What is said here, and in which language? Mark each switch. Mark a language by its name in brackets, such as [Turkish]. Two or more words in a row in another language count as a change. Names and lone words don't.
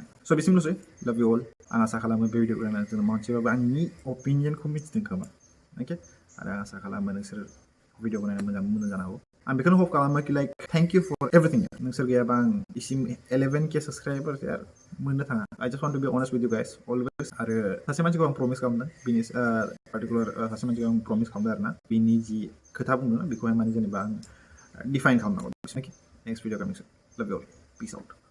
[Bodo] स' बेसिमल'सै, [English] love you all. [Bodo] आं आसा खालामो बे भिडिअ नायनानै जों मोनसेबाबो आंनि अपिनियनखौ मिथिदों खोमा, अके? आरो आं आसा खालामो नोंसोर भिडिअखौ नायनानै मोजां जानो हागौ। आं बेखौनो होप खालामो कि [English] like thank you for everything. [Bodo] नोंसोर गैयाबा आं इसिम 11K साबस्क्राइबार्स यार मोननो थाङा। [English] I just want to be honest with you guys always. [Bodo] आरो सासे मानसिखौ आं प्रमिस खालामदों, बिनि पार्टिकुलार सासे मानसिखौ आं प्रमिस खालामदों आरो ना, बिनि जि खोथा बुङो बेखौहाय माने जेनेबा आं डिफाइन खालामनांगौ। [English] next video coming soon, love you all, peace out.